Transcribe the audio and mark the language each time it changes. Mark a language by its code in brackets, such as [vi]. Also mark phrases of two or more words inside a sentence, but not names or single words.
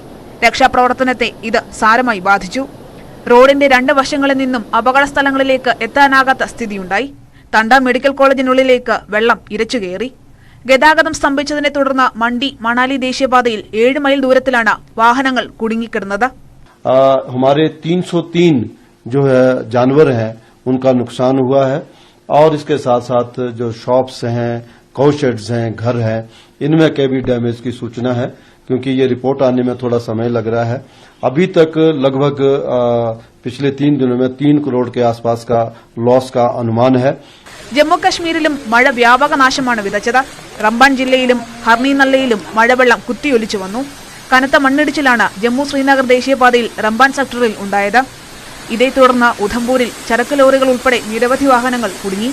[ml] രക്ഷാപ്രവർത്തനത്തെ ഇത് സാരമായി ബാധിച്ചു. റോഡിന്റെ 2 വശങ്ങളിൽ നിന്നും അപകട സ്ഥലങ്ങളിലേക്ക് എത്താനാകാത്ത സ്ഥിതിയുണ്ടായി. തണ്ട മെഡിക്കൽ കോളേജിനുള്ളിലേക്ക് വെള്ളം ഇരച്ചുകയറി. ഗതാഗതം സ്തംഭിച്ചതിനെ തുടർന്ന് മണ്ടി മണാലി ദേശീയപാതയിൽ 7 മൈൽ ദൂരത്തിലാണ് വാഹനങ്ങൾ കുടുങ്ങിക്കിടന്നത്. [hi] हमारे 303 जो है जानवर हैं उनका नुकसान हुआ है और इसके साथ साथ जो शॉप्स हैं, काउशेड्स हैं, घर हैं, इनमें के भी डैमेज की सूचना है क्योंकि ये रिपोर्ट आने में थोड़ा समय लग रहा है. अभी तक लगभग पिछले 3 दिनों में 3 करोड़ के आसपास का लॉस का अनुमान है. [ml] ജമ്മു കശ്മീരിലും മഴ വ്യാപക നാശമാണ് വിതച്ചത്. റംബാൻ ജില്ലയിലും ഹർണിനല്ലയിലും മഴവെള്ളം കുത്തിയൊലിച്ചു വന്നു. കനത്ത മണ്ണിടിച്ചിലാണ് ജമ്മു ശ്രീനഗർ ദേശീയപാതയിൽ റംബാൻ സെക്ടറിൽ ഉണ്ടായത്. ഇതേ തുടർന്ന് ഉധംപൂരിൽ ചരക്ക് ലോറികൾ ഉൾപ്പെടെ നിരവധി വാഹനങ്ങൾ കുടുങ്ങി.